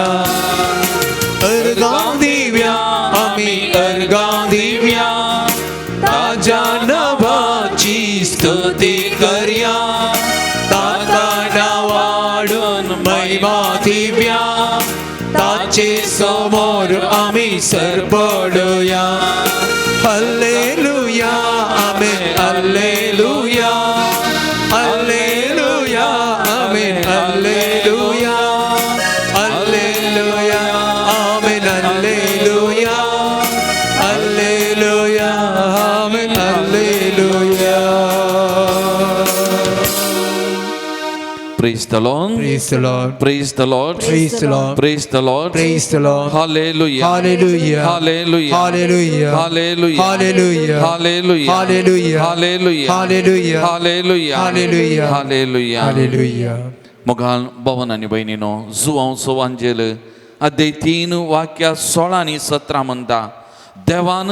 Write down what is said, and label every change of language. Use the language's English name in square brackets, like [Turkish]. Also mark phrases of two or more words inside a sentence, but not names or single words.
[Konkani] अर्गां दिव्या आमी अर्गां दिव्या ताज्या नावाची स्तुती करया ताका नावाडून महिमा दिव्या ताचे समोर आमी सरपडया. [English] Hallelujah amen hallelujah hallelujah amen hallelujah hallelujah amen hallelujah hallelujah amen hallelujah. Praise the Lord. Praise the Lord. Praise the Lord. Praise the Lord. Praise the Lord. Praise the Lord. Hallelujah. Hallelujah. Hallelujah. Hallelujah. Hallelujah. Hallelujah. Hallelujah. Hallelujah. Hallelujah. Hallelujah. Hallelujah. Hallelujah. Hallelujah. Hallelujah. [Konkani] मोगाल भवन आनी बहिणीनो जुवांव सोवांजेल अध्याय 3 वाक्या 16 आनी 17 म्हणटा देवान